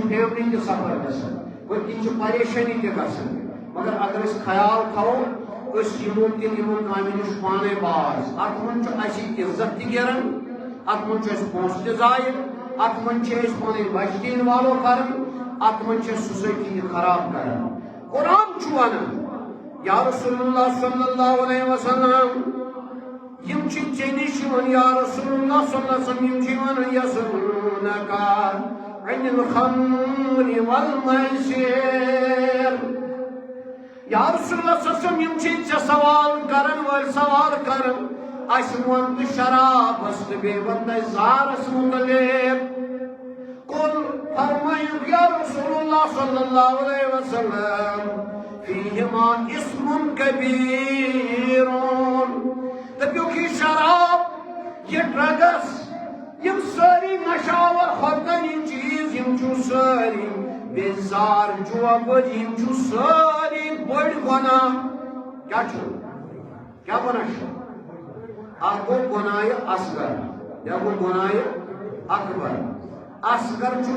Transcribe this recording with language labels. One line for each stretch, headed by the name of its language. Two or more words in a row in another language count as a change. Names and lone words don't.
Kashmiri: چھِ فیملی تہِ سفر گژھان پٔتۍ کِنۍ چھِ پریشٲنی تہِ گژھان مگر اگر أسۍ خیال تھاوو أسۍ یِمو کامہِ نِش پانے باز اتھ منٛز چھُ اَسہِ عزت تہِ گیران اتھ منٛز چھُ اَسہِ پونٛسہٕ تہِ ضایع اتھ منٛز چھِ أسۍ پنٕنۍ بچہِ تہِ اِنوالو کران اتھ منٛز چھِ أسۍ سوسایٹی تہِ خراب کران قرآن چھُ ونان یا رسول اللہ صلی اللہ علیہ وسلم یم چھِ ژےٚ نِش یِوان یا رسول اللہ صلی اللہ علیہ وسلم یم چھِ ونان
Arabic: یسألونک عن الخمر
Kashmiri: والمیسر یا رسول اللہ صلی اللہ علیہ وسلم یم چھِ ژےٚ سوال کرن وٲلۍ سوال کران اَسہِ ووٚن تہٕ شرابس تہٕ بیٚیہِ ووٚن تۄہہِ زارس مُتعلق قل فرمٲیِو یا رسول اللہ صلی اللہ علیہ وسلم
Arabic: فیہما اسم کبیر
Kashmiri: دپیوکھ یہ شراب یہ ڈرگس یم ساری نشاور خۄدکٔنی چیٖز یم چھُ سٲری بیزار جوابٲزی یم چھُ سٲری بٔڑۍ گۄناہ کیٛاہ چھُ کیٛاہ گۄناہ چھُ اکھ گوٚو گۄناہ اصغر بیٛاکھ گوٚو گۄناہ اکبر اصغر چھُ